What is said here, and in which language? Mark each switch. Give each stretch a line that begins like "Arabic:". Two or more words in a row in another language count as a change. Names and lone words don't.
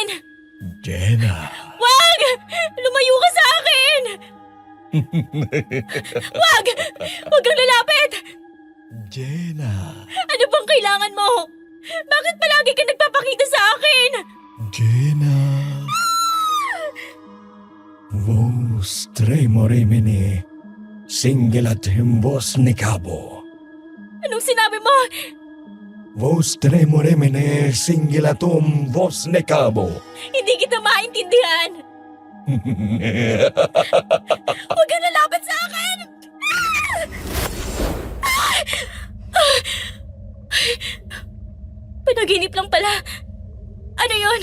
Filipino: Jenna. Wag! Lumayo ka sa akin! Wag! Huwag kang lalapit! Jenna. Ano bang kailangan mo? Bakit palagi ka nagpapakita sa akin? Gina. Vos tremoremini singelat himbos ni Cabo. Anong sinabi mo? Vos tremoremini singilatum vos ni Cabo. Hindi kita maintindihan. Huwag ka nalaban sa akin! Panaginip lang pala. Ano yon?